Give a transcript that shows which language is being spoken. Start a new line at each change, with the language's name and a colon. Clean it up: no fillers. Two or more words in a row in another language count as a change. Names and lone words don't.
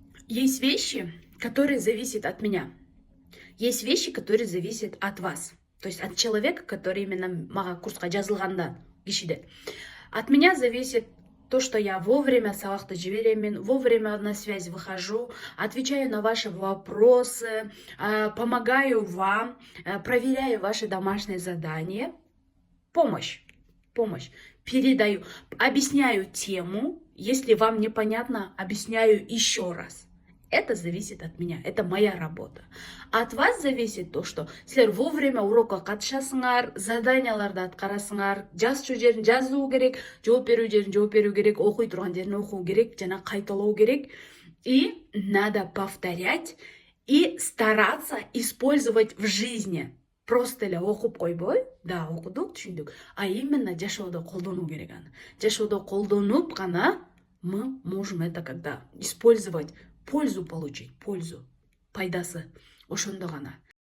Russian: Есть вещи, которые зависят от меня. Есть вещи, которые зависят от вас. То есть от человека, который именно
Kyrgyz: мага курсқа жазылғанда кишиде.
Russian: От меня зависит то, что я вовремя
Kazakh: сабақты жіберемін,
Russian: вовремя на связь выхожу, отвечаю на ваши вопросы, помогаю вам, проверяю ваши домашние задания. Помощь. Передаю, объясняю тему. Если вам непонятно, объясняю еще раз. Это зависит от меня, это моя работа. От вас зависит то, что
Kyrgyz: силер вовремя урокка катышасыңар, заданияларды аткарасыңар, жазчу жерин жазуу керек, жооп берүү жерин жооп берүү керек, окуй турган жерин окуу керек, жана кайталоо керек.
Russian: И надо повторять и стараться использовать в жизни.
Kyrgyz: Просто эле окуп койбой, да, окудук, түшүндүк,
Russian: а именно
Kyrgyz: жашоодо колдонуу керек аны. Жашоодо колдонуп гана
Russian: мы можем это когда использовать, пользу получить,
Kyrgyz: пайдасы. Ошондо гана.